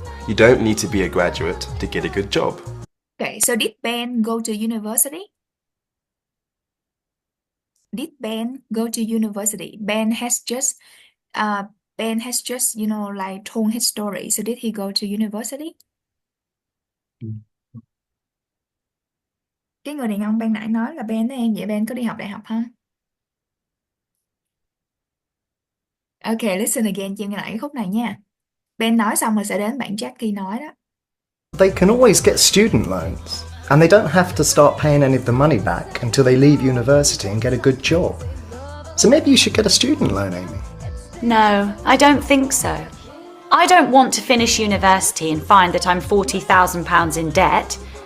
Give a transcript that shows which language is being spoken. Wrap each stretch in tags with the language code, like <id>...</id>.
<en>You don't need to be a graduate to get a good job. Okay, so did Ben go to university? Did Ben go to university? Ben has just, like told his story. So did he go to university?</en> <vi>Cái người đàn ông ban nãy nói là Ben đó em. Vậy Ben có đi học đại học không?</vi> <en>Okay, listen again,</en> <vi>chị nghe lại cái khúc này nha. Ben nói xong rồi sẽ đến bạn Jackie nói đó.</vi> <en>They can always get student loans, and they don't have to start paying any of the money back until they leave university and get a good job. So maybe you should get a student loan, Amy. No, I don't think so. I don't want to finish university and find that I'm £40,000 in debt.</en>